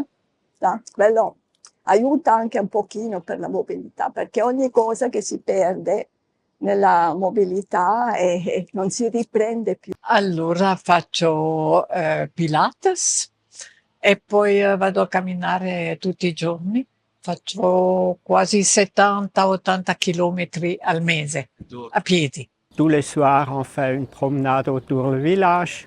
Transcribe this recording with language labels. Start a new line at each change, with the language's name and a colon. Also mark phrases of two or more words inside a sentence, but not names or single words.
Italian: Quello aiuta anche un pochino per la mobilità, perché ogni cosa che si perde nella mobilità e non si riprende più. Allora faccio Pilates e poi vado a camminare tutti i giorni. Faccio quasi 70-80 chilometri al mese a piedi.
French: Tous les soirs, on fait une promenade autour du village.